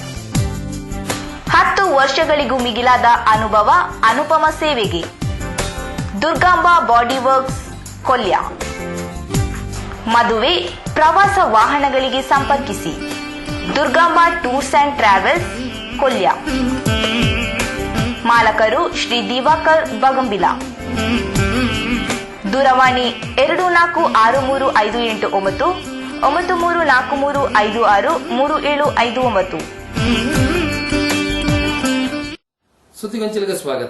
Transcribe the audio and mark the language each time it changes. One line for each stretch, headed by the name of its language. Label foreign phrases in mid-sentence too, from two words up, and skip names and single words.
Kannada: 10 ವರ್ಷಗಳಿಗೂ ಮಿಗಿಲಾದ ಅನುಭವ, ಅನುಪಮ ಸೇವೆಗೆ ದುರ್ಗಾಂಬಾ ಬಾಡಿ ವರ್ಕ್ಸ್ ಕೊಲ್ಯ. ಮದುವೆ, ಪ್ರವಾಸ ವಾಹನಗಳಿಗೆ ಸಂಪರ್ಕಿಸಿ ದುರ್ಗಾಂಬಾ ಟೂರ್ಸ್ ಅಂಡ್ ಟ್ರಾವೆಲ್ಸ್ ಕೊಲ್ಯ. ಮಾಲಕರು ಶ್ರೀ ದಿವಾಕರ್ ಬಗಂಬಿಲ. ದೂರವಾಣಿ 246358 9343563759. ಸುದ್ದಿಗೊಂಚಲಿಗೆ ಸ್ವಾಗತ.